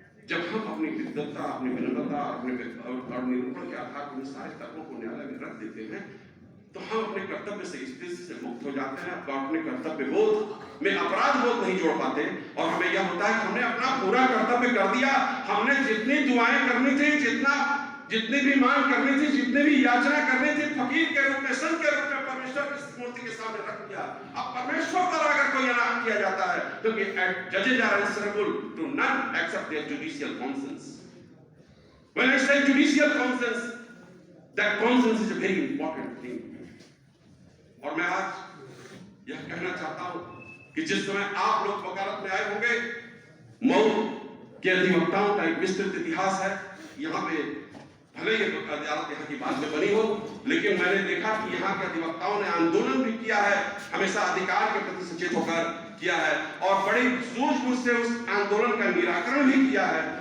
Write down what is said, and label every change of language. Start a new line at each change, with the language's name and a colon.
Hindi: जब हम अपनी विद्वत्ता, अपनी विनम्रता और निरूपण के आधार पर सारे तत्वों को न्यायालय में रख देते हैं, तो हम अपने कर्तव्य से स्थिति से मुक्त हो जाते हैं, अपने कर्तव्य बोध में अपराध बोध नहीं जोड़ पाते, और हमें यह होता है कि हमने अपना पूरा कर्तव्य कर दिया, हमने जितनी दुआएं करनी थी, जितनी भी मांग करनी थी, जितनी भी याचना करनी थी, फकीर के रूप में, संत के रूप में परमेश्वर की मूर्ति के सामने रख दिया। अब परमेश्वर द्वारा अगर कोई अनाथ किया जाता है तो
English: जजेस are answerable to none except their judicial conscience. When I say judicial conscience, that conscience is a very important thing.
Hindi: और मैं आज यह कहना चाहता हूं कि जिस समय आप लोग वकालत में आए होंगे, मऊ के अधिवक्ताओं का एक विस्तृत इतिहास है। यहाँ पे भले ही अदालत यहाँ की बाद में बनी हो, लेकिन मैंने देखा कि यहाँ के अधिवक्ताओं ने आंदोलन भी किया है, हमेशा अधिकार के प्रति सचेत होकर किया है और बड़ी सूझबूझ से उस आंदोलन का निराकरण भी किया है।